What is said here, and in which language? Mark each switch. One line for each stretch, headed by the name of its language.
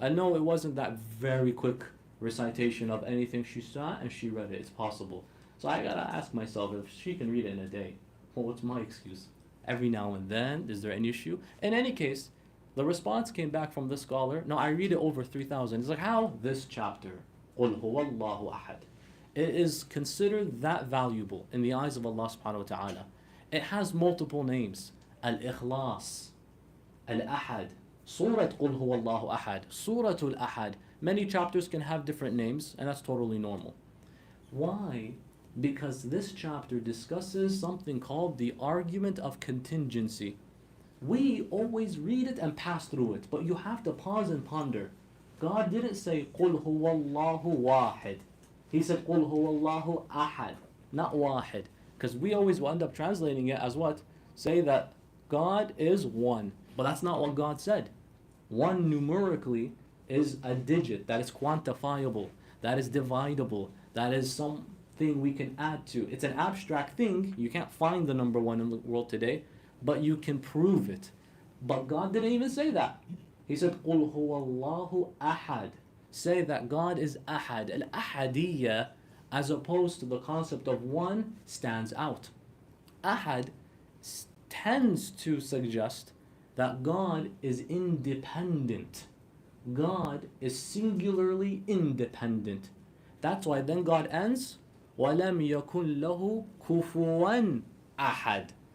English: And no, it wasn't that very quick recitation of anything. She saw and she read it. It's possible. So I gotta ask myself, if she can read it in a day, well, what's my excuse? Every now and then, is there an issue? In any case, the response came back from the scholar, no, I read it over 3,000. It's like, how? This chapter,
Arabic: قُلْ هُوَ اللَّهُ أَحَدٌ.
English: It is considered that valuable in the eyes of Allah subhanahu wa ta'ala. It has multiple names. Al-Ikhlas, Al-Ahad, Surat قُلْ هُوَ اللَّهُ أَحَدٌ, Suratul Ahad. Many chapters can have different names, and that's totally normal. Why? Because this chapter discusses something called the argument of contingency. We always read it and pass through it, but you have to pause and ponder. God didn't say
Arabic: قُلْ هُوَ اللَّهُ وَاحِدٌ.
English: He said
Arabic: قُلْ هُوَ اللَّهُ أَحَدٌ,
English: not wahid. Because we always will end up translating it as what? Say that God is one. But that's not what God said. One numerically is a digit that is quantifiable, that is dividable, that is something we can add to. It's an abstract thing. You can't find the number 1 in the world today, but you can prove it. But God didn't even say that. He said,
Arabic: قُلْ هُوَ اللَّهُ أَحَدٌ.
English: Say that God is ahad. Al-ahadiyya, as opposed to the concept of one, stands out. Ahad tends to suggest that God is independent. God is singularly independent. That's why then God ends,
Arabic: وَلَمْ يَكُنْ لَهُ كُفُوًا أَحَدٌ.